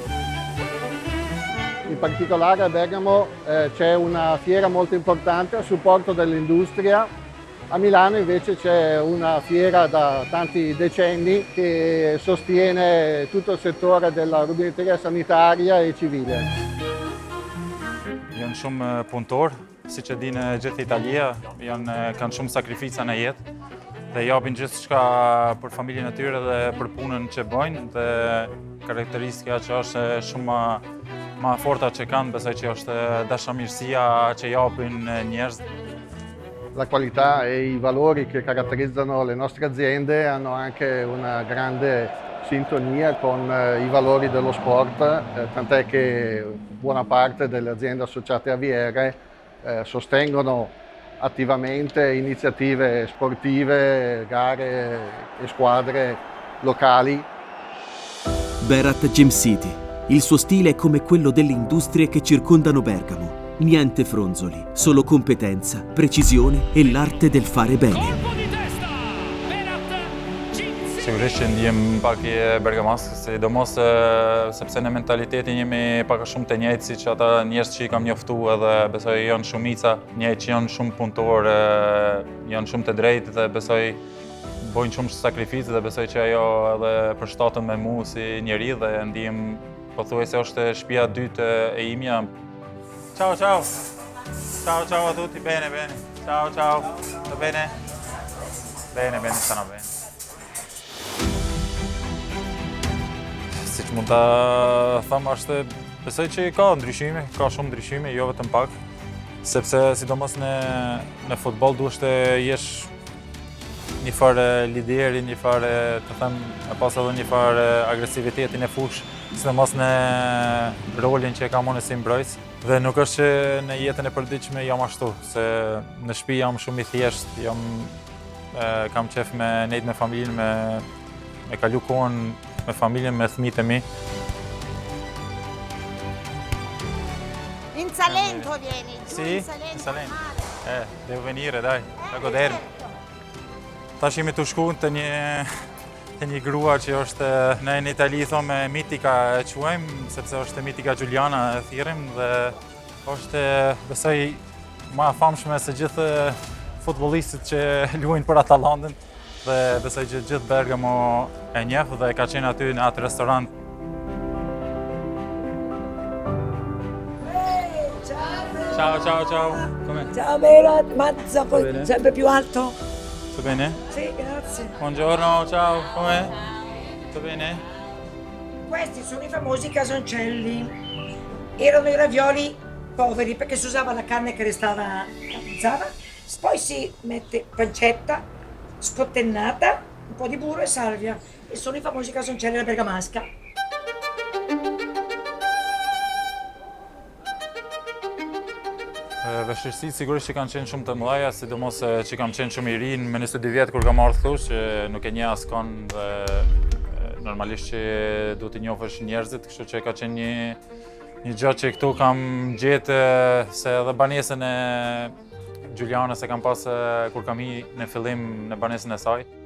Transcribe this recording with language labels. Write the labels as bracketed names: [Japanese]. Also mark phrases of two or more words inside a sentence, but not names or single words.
[Italian] In particolare a Bergamo c'è una fiera molto importante a supporto dell'industria. A Milano invece c'è una fiera da tanti decenni che sostiene tutto il settore della rubinetteria sanitaria e civile. [Albanian] Janë shumë punëtor, siç e dinë gjithë Italia, kanë shumë sakrifica në jetë dhe japin gjithçka për familjen e tyre dhe për punën që bëjnë dhe karakteristika që është shumë më e forta që kanë, besoj që është dashamirësia që japin njerëz. [Italian] La qualità e i valori che caratterizzano le nostre aziende hanno anche una grande sintonia con i valori dello sport, tant'è che buona parte delle aziende associate a Viere sostengono attivamente iniziative sportive, gare e squadre locali. Berat Gym City. Il suo stile è come quello delle industrie che circondano Bergamo. Niente fronzoli, solo competenza, precisione e l'arte del fare bene. [Albanian] Sigurisht që ndihem pak i Bergamas, sidomos sepse në mentalitetin jemi pak a shumë të njëjtë siç ata njerëz që i kam njoftu edhe besoj janë shumica, njerëz që janë shumë punëtor, janë shumë të drejtë dhe besoj bojnë shumë sakrificë dhe besoj që ajo edhe përshtaten me mua si njeri dhe ndihem pothuajse është shtëpia e dytë e imja. [Italian] Ciao ciao. Ciao ciao a tutti, bene bene. Ciao ciao. Va bene? Bene bene, stanno bene. [Albanian] Siç mund ta them është besoj që ka ndryshime, ka shumë ndryshime, jo vetëm pak, sepse sidomos në futboll duhet të jesh një farë lideri, një farë të them, e pas edhe një farë agresivitetin e fush, sidomos në rolin që e kam unë si mbrojtës. Dhe nuk është që në jetën e përditshme jam ashtu, se në shtëpi jam shumë i thjeshtë, kam qef me nejt me familjen, me kalu kohën me familjen, me fëmijët e mi. [Italian] In Salento vieni, giù Sì, in Salento. in Salento. Devo venire, dai, da godermi. [Albanian] Tash jemi të shku te një grua që është në Itali thonë mitika e quajmë, sepse është mitika Giuliana e thirrim dhe është besoj më e famshme se gjithë futbollistët që luajnë për Atalantën dhe besoj që gjithë Bergamo e njeh dhe ka qenë aty në atë restorant. [Italian] Ciao, ciao, ciao. Com'è? Ciao Berat, mazza, poi bene? sempre più alto. Tutto bene? Sì, grazie. Buongiorno, ciao, com'è? Tutto bene? Questi sono i famosi casoncelli. Erano i ravioli poveri perché si usava la carne che restava avanzata, poi si mette pancetta, scottennata, un po' di burro e salvia. E sono i famosi casoncelli alla bergamasca. [Albanian] Vështirësitë sigurisht që kanë qenë shumë të mëdha, sidomos që kam qenë shumë i ri, me 22 vjet kur kam ardhur thosh që nuk e njeh askon dhe normalisht që duhet të njohësh njerëzit, kështu që ka qenë një gjë që këtu kam gjetë se edhe banesën e Giulianës e kam pas kur kam hi në fillim në banesën e saj.